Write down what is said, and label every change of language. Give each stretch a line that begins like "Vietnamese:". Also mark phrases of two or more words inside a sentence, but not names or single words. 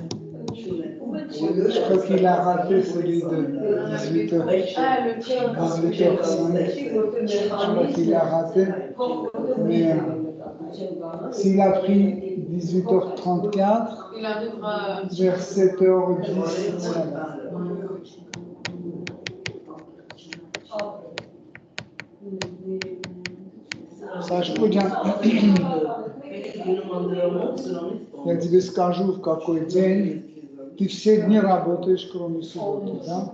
French: Je crois qu'il a raté celui de 18h. Ah, le tien. 18h05. Je crois qu'il a raté. Mais s'il a pris 18h34, Il arrivera. vers 7h10.
Russian: Саш, я тебе скажу, в какой день. Ты все дни работаешь, кроме субботы, да?